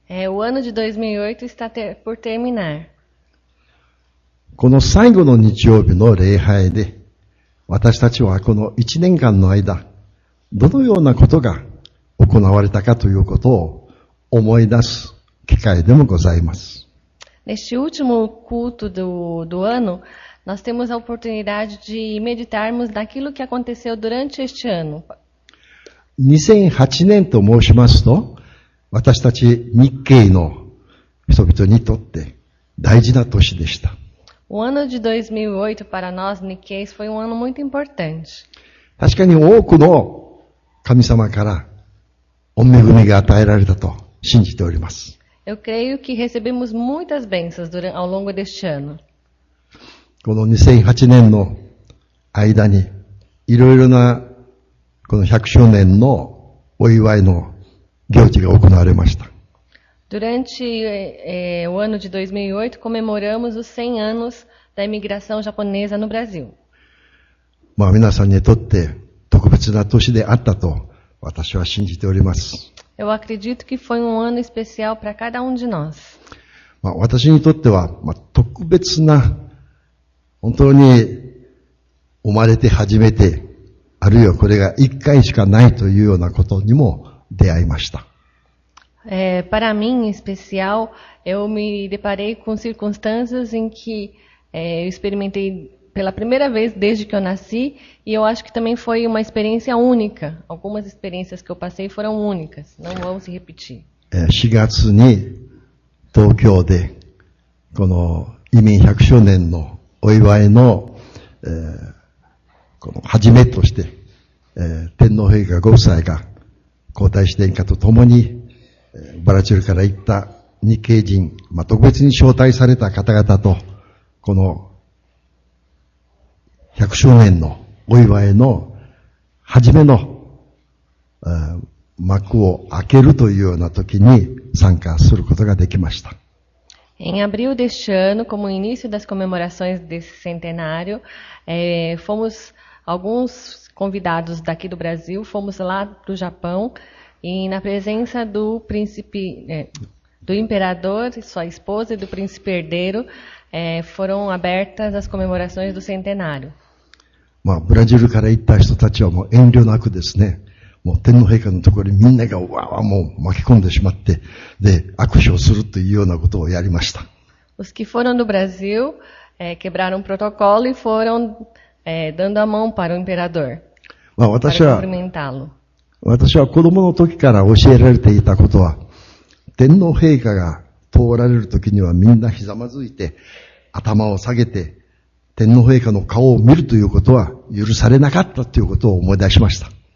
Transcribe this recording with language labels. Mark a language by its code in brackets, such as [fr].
[pt] O ano de 2008 está por terminar. [ja] この最後の日曜日の礼拝で、私たちはこの1年間の間、どのようなことが行われたかということを思い出す機会でもございます。 [pt] Neste último culto do ano, nós temos a oportunidade de meditarmos naquilo que aconteceu durante este ano. [ja] 2008年と申しますと、私たち日系の人々にとって大事な年でした。 [pt] O ano de 2008 para nós Nikkeis foi ano muito importante. [ja] 確かに多くの神様から御恵みが与えられたと信じております。 [pt] Eu creio que recebemos muitas bênçãos ao longo deste ano. [ja] この2008年の間にいろいろなこの100周年のお祝いの行事が行われました。 [pt] Durante o ano de 2008, comemoramos os 100 anos da imigração japonesa no Brasil. [ja] 皆さんにとって特別な年であったと私は信じております。 [pt] Eu acredito que foi ano especial para cada de nós. [ja] 私にとっては、特別な本当に生まれて初めて、あるいはこれが一回しかないというようなことにも出会いました。 [pt] Para mim, em especial, eu me deparei com circunstâncias em que eu experimentei pela primeira vez desde que eu nasci, e eu acho que também foi uma experiência única. Algumas experiências que eu passei foram únicas, não vão se repetir. [ja] 4月に東京でこの移民100周年のお祝いの、この初めとして、天皇陛下ご夫妻が皇太子殿下と共に、ブラジルから行った日系人、特別に招待された方々とこの 100周年のお祝いの初めの幕を開けるというような時に参加することができました。 [pt] Em abril deste ano, como início das comemorações desse centenário, fomos alguns convidados daqui do Brasil, fomos lá para o Japão e na presença do príncipe, do imperador, sua esposa e do príncipe herdeiro, foram abertas as comemorações do centenário. [ja] ブラジルから行った人たちはもう遠慮なくですね、もう天皇陛下のところにみんながもう巻き込んでしまって、で、握手をするというようなことをやりました。 [pt] Os que foram do Brasil quebraram o protocolo e foram dando a mão para o imperador, para cumprimentá-lo. [ja] 私は子供の時から教えられていたことは、天皇陛下が通られる時にはみんなひざまずいて、頭を下げて、天皇陛下の顔を見るということは許されなかったということを思い出しました。